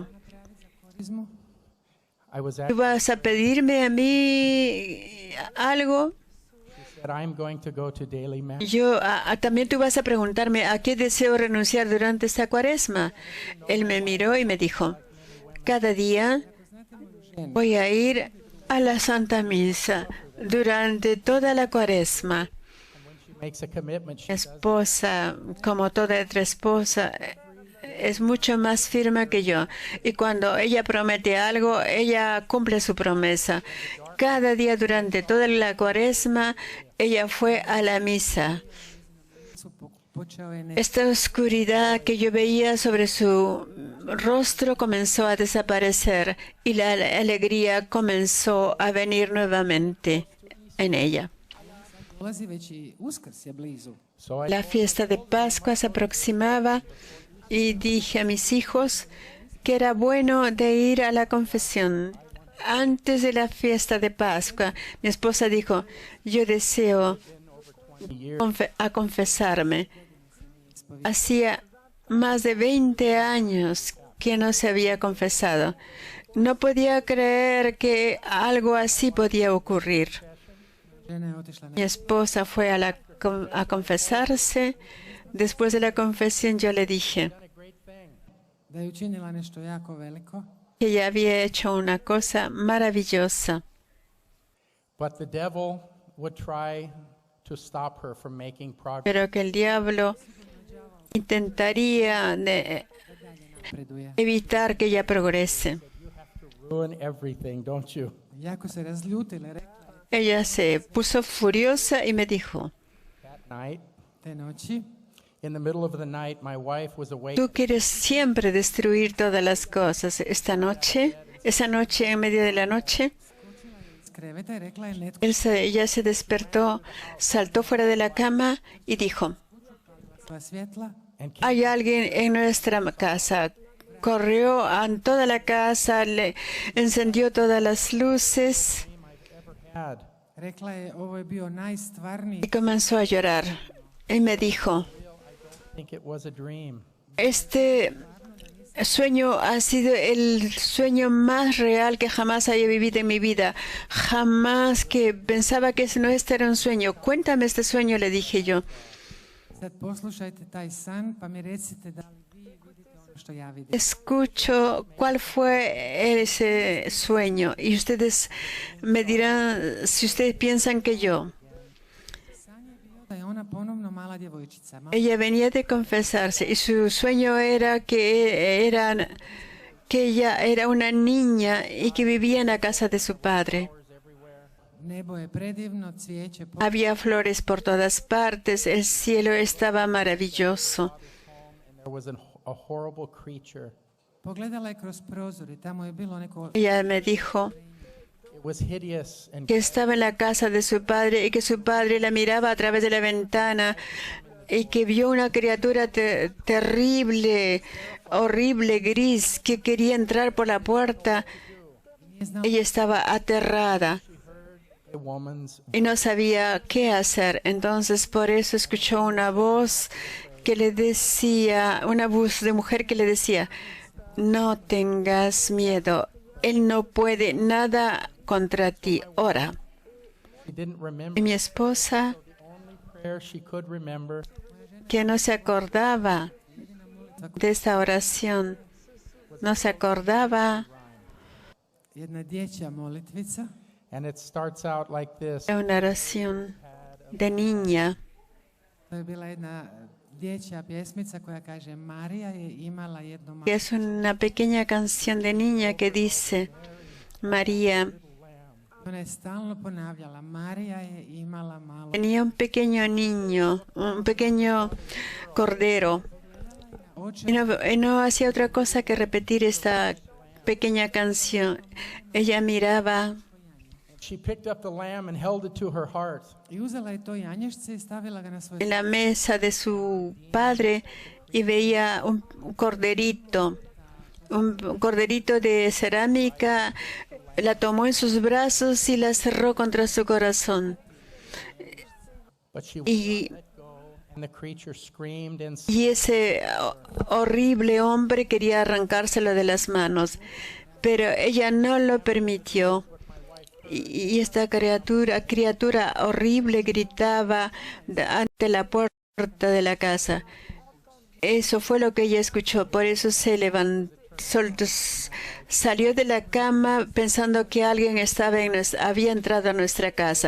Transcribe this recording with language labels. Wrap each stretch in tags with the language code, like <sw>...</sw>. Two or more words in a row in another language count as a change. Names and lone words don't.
<hr>Turizmu.</hr> <en>I was</en> <es>¿tú</es> <en>asked,</en> <es>vas a pedirme a mí algo?</es> <en>that I'm going to go to daily mass.</en> <es>También tú vas a preguntarme a qué deseo renunciar durante esta cuaresma. Él me miró y me dijo, cada día voy a ir a la Santa Misa durante toda la cuaresma.</es> <en>She makes a commitment.</en> <es>Mi esposa, como toda otra esposa, es mucho más firme que yo. Y cuando ella promete algo, ella cumple su promesa. Cada día durante toda la cuaresma, ella fue a la misa.</es> <hr>Počeo je</hr> <es>Esta oscuridad que yo veía sobre su rostro comenzó a desaparecer y la alegría comenzó a venir nuevamente en ella.</es> <hr>dolazi već i Uskrs je blizu.</hr> <en>So I</en> <es>La fiesta de Pascua se aproximaba y dije a mis hijos que era bueno de ir a la confesión. Antes de la fiesta de Pascua, mi esposa dijo, yo deseo confesarme. Hacía más de 20 años que no se había confesado. No podía creer que algo así podía ocurrir.</es> <hr>Žena je otišla</hr> <es>Mi esposa fue a confesarse. Después de la confesión yo le dije</es> <hr>da je učinila nešto jako veliko.</hr> <es>que ella había hecho una cosa maravillosa.</es> <en>but the devil would try to stop her from making progress.</en> <es>Pero que el diablo intentaría Preduje. evitar que ella progrese.</es> <en>Ruin everything, don't you?</en> <hr>Jako se razljutila, rekla</hr> <es>Ella se puso furiosa y me dijo,</es> <en>That night,</en> <hr>te noći.</hr> <en>in the middle of the night, my wife was awake.</en> <es>tú quieres siempre destruir todas las cosas. Esa noche en medio de la noche,</es> <hr>iz kreveta i rekla je netko</hr> <es>ella se despertó, saltó fuera de la cama y dijo,</es> <hr>sva svjetla.</hr> <en>And</en> <es>hay alguien en nuestra casa. Corrió a toda la casa, le encendió todas las luces</es> <en>had</en> <hr>Rekla je ovo je bio najstvarniji</hr> <es>y comenzó a llorar. Y me dijo,</es> <en>I think it was a dream.</en> <es>este sueño ha sido el sueño más real que jamás haya vivido en mi vida. Jamás que pensaba que este era un sueño. Cuéntame este sueño, le dije yo.</es> <hr>Sad poslušajte taj san pa mi recite da li vi vidite ono što ja vidim.</hr> <es>Escucho cuál fue ese sueño y ustedes me dirán si ustedes piensan que yo.</es> <hr>San je bio da je ona ponovno mala djevojčica.</hr> <es>Ella venía de confesarse y su sueño era que ella era una niña y que vivía en la casa de su padre.</es> <hr>Nebo je predivno, cvijeće po...</hr> <es>Había flores por todas partes, el cielo estaba maravilloso.</es> <en>And there was a horrible creature.</en> <hr>Pogledala je kroz prozor i tamo je bilo neko...</hr> <es>Ella me dijo</es> <en>It was hideous and</en> <es>que estaba en la casa de su padre y que su padre la miraba a través de la ventana y que vio una criatura terrible, horrible, gris, que quería entrar por la puerta.</es> <hr>Nije znala</hr> <es>Ella estaba aterrada</es> <en>a woman's</en> <es>y no sabía qué hacer. Entonces por eso escuchó una voz que le decía, una voz de mujer que le decía, no tengas miedo, él no puede nada contra ti, ora.</es> <en>she didn't</en> <es>Y</es> <en>remember.</en> <es>mi esposa,</es> <en>The only prayer she could remember</en> <es>que no se acordaba de esta oración, no se acordaba</es> <hr>jedna dječja molitvica.</hr> <en>and it starts out like this.</en> <es>de una oración de niña.</es> <hr>To je bila jedna dječja pjesmica koja kaže Marija je imala jedno malo</hr> <es>Que es una pequeña canción de niña que dice, María</es> <hr>Ona je stalno ponavljala, Marija je imala malo.</hr> <es>Tenía un pequeño niño, un pequeño cordero, y no hacía otra cosa que repetir esta pequeña canción. Ella miraba</es> <en>She picked up the lamb and held it to her heart.</en> <hr>I uzela je to janješce i stavila ga na svoj</hr> <es>en la mesa de su padre y veía un corderito de cerámica, la tomó en sus brazos y la cerró contra su corazón.</es> <en>But she</en> <es>Y,</es> <en>let go, and the creature screamed and</en> <es>y ese horrible hombre quería arrancárselo de las manos, pero ella no lo permitió. Y esta criatura horrible gritaba ante la puerta de la casa. Eso fue lo que ella escuchó, por eso se levantó, salió de la cama pensando que alguien había entrado a nuestra casa.</es>